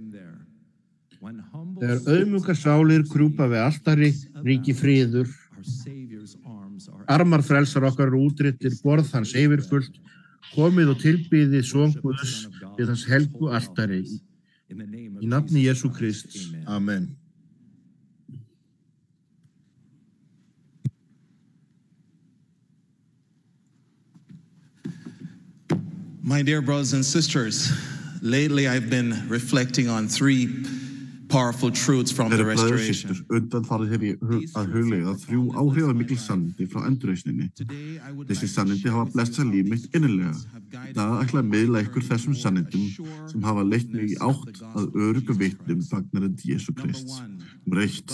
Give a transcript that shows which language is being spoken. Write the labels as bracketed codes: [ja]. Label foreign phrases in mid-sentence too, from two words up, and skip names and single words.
[is] Þegar auðmjúkar sálir krjúpa við altari, ríki friður. Armar frelsar okkar eru útréttir, borð hans yfirfullt, komið og tilbyðið son Guðs við hans helgu altari. Í nafni Jesú Krists. Amen. [en] My dear brothers and sisters, lately I've been reflecting on three powerful truths from the restoration. [is] Undanfarið hef ég að hugleiða þrjú áhrifamikil sannindi frá endurreisninni. Þessi sannindi hafa blessað líf mitt innilega. Í dag ætla að miðla ykkur þessum sannindum sem hafa leitt mig í átt að öruggu vitni fagnarins Jesú Krists. Númer 1.